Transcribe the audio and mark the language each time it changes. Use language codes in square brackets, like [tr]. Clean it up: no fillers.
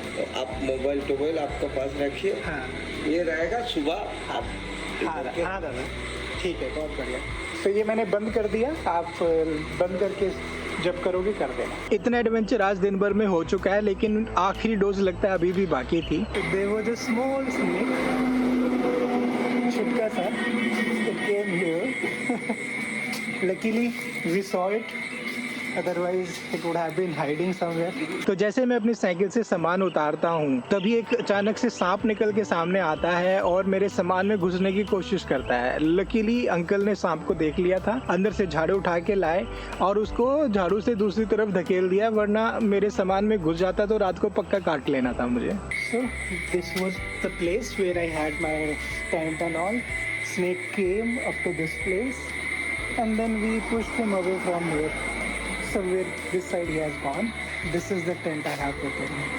[hi] तो आप मोबाइल आपके पास रखिए। हाँ। ये रहेगा सुबह आप। हाँ दादा, ठीक है, बहुत बढ़िया। तो ये मैंने बंद कर दिया, आप बंद करके जब करोगे कर देना। इतना एडवेंचर आज दिन भर में हो चुका है, लेकिन आखिरी डोज लगता है अभी भी बाकी थी। [en] There was a small snake, [hi] छुटका सा, [en] it came here. Luckily we saw it. Otherwise it would have been hiding somewhere. [hi] तो जैसे मैं अपनी साइकिल से सामान उतारता हूँ तभी एक अचानक से सांप निकल के सामने आता है और मेरे सामान में घुसने की कोशिश करता है। लकीली अंकल ने सांप को देख लिया था, अंदर से झाड़ू उठा के लाए और उसको झाड़ू से दूसरी तरफ धकेल दिया, वरना मेरे सामान में घुस जाता तो रात को पक्का काट लेना था मुझे। [en] So this was the place where I had my tent and all. Snake came up to this place and then we pushed him away from here. Somewhere this side he has gone. This is the tent I have put in.